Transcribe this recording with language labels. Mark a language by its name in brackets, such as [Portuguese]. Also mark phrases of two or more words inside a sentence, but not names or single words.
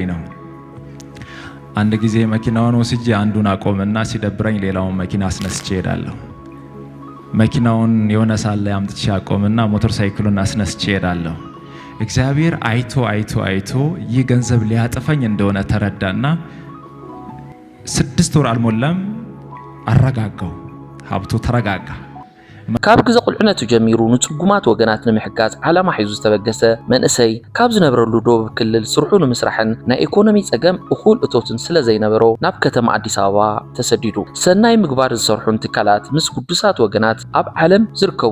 [Amharic] ነው። አንድ ጊዜ መኪናውን ወስጄ አንዱን አቆምና ሲደብረኝ ሌላውን መኪና አስነስቼ ሄዳለሁ። መኪናውን የሆነ ሳለ አምጥቼ አቆምና ሞተር ሳይክሉን አስነስቼ ሄዳለሁ። እግዚአብሔር አይቶ አይቶ አይቶ ይህ ገንዘብ ሊያጠፋኝ እንደሆነ ተረዳና 6 ወር አልሞላም አረጋጋው። ሀብቱ ተረጋጋ። [Tigrinya] ካብ ግዜ ቁልዕነቱ ጀሚሩ ንጽጉማት ወገናት ንምሕጋዝ ዓላማ ሒዙ ዝተበገሰ መንእሰይ ካብ ዝነበረሉ ዶብ ክልል ስርሑ ንምስራሕን ናይ ኢኮኖሚ ጸገም እኹል እቶትን ስለ ዘይነበሮ ናብ ከተማ አዲስ አበባ ተሰዲዱ ሰናይ ምግባር ዝሰርሑን ትካላት ምስ ቅዱሳት ወገናት ኣብ ዓለም ዝርከቡ